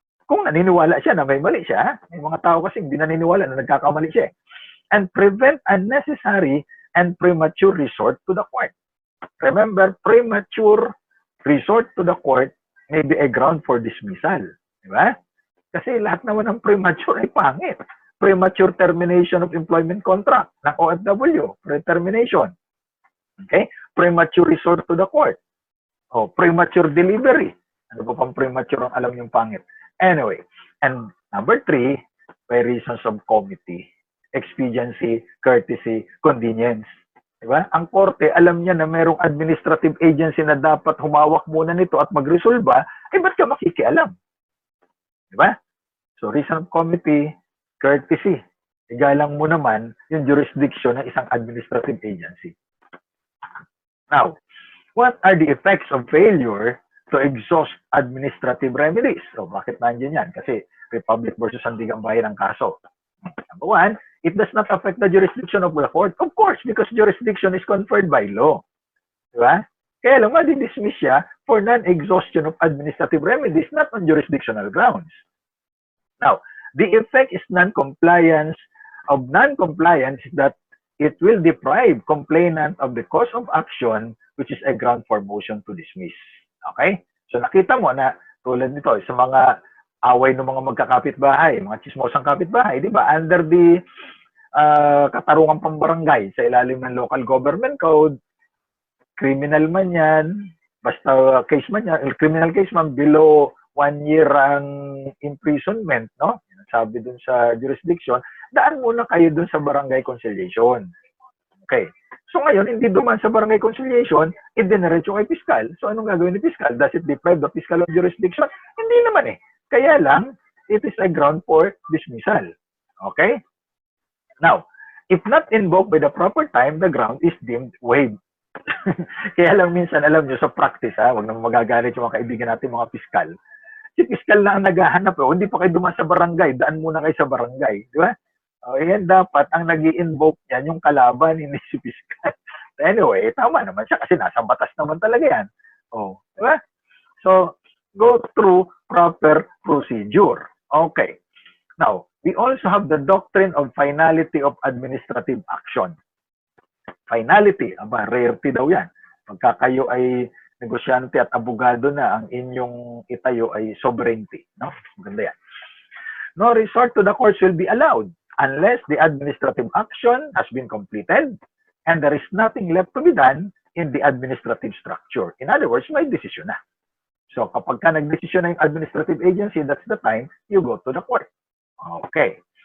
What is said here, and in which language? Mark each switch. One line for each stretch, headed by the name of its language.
Filipino: Kung naniniwala siya na may mali siya, may mga tao kasi hindi naniniwala na nagkakamali siya.
English: And prevent unnecessary and premature resort to the court. Remember, premature resort to the court may be a ground for dismissal.
Filipino: Di ba? Kasi lahat naman ng premature ay pangit.
English: Premature termination of employment contract ng OFW, pre-termination. Okay? Premature resort to the court. O, premature delivery.
Filipino: Ano pa pang premature ang alam yung pangit?
English: Anyway, and number 3, by reasons of comity, expediency, courtesy, convenience.
Filipino: Diba? Ang korte, alam niya na merong administrative agency na dapat humawak muna nito at magresolba, ba't ka makikialam? Diba?
English: So, reason of comity, courtesy.
Filipino: Igalang mo naman yung jurisdiction ng isang administrative agency.
English: Now, what are the effects of failure to exhaust administrative remedies?
Filipino: So, bakit nandiyan yan? Kasi Republic versus Sandigang Bayan ang kaso.
English: Number 1, it does not affect the jurisdiction of the court. Of course, because jurisdiction is conferred by law.
Filipino: Diba? Kaya lang, madi-dismiss siya
English: for non-exhaustion of administrative remedies, not on jurisdictional grounds. Now, the effect is non-compliance is that it will deprive complainant of the cause of action, which is a ground for motion to dismiss. Okay?
Filipino: So, nakita mo na tulad nito, sa mga away ng mga magkakapitbahay, mga chismosang kapitbahay, di ba? Under the katarungan pambarangay sa ilalim ng local government code, criminal man yan, basta case man yan, criminal case man,
English: below 1 year
Filipino: ang imprisonment, no? Sabi dun sa jurisdiction, daan muna kayo dun sa barangay conciliation. Okay. So ngayon, hindi duman sa barangay conciliation, idiniretso kay piskal. So anong gagawin ni piskal?
English: Does it deprive the fiscal of jurisdiction?
Filipino: Hindi naman eh. Kaya lang,
English: it is a ground for dismissal. Okay? Now, if not invoked by the proper time, the ground is deemed waived.
Filipino: Kaya lang minsan, alam nyo, sa practice, huwag naman magagalit yung mga kaibigan natin, mga piskal. Si piskal na ang naghahanap, hindi pa kayo duman sa barangay, daan muna kayo sa barangay. Di ba? Yan dapat, ang nag-i-invoke yan, yung kalaban, hindi si piskal. Anyway, tama naman siya kasi nasa batas naman talaga yan. Di ba?
English: So, go through proper procedure. Okay. Now, we also have the doctrine of finality of administrative action.
Filipino: Finality, rarity daw yan. Pagka kayo ay negosyante at abogado na, ang inyong itayo ay sovereignty. No? Maganda yan.
English: No resort to the courts will be allowed unless the administrative action has been completed and there is nothing left to be done in the administrative structure. In other words,
Filipino: may desisyon na. So, kapag ka nag-desisyon na yung
English: administrative agency, that's the time you go to the court. Okay.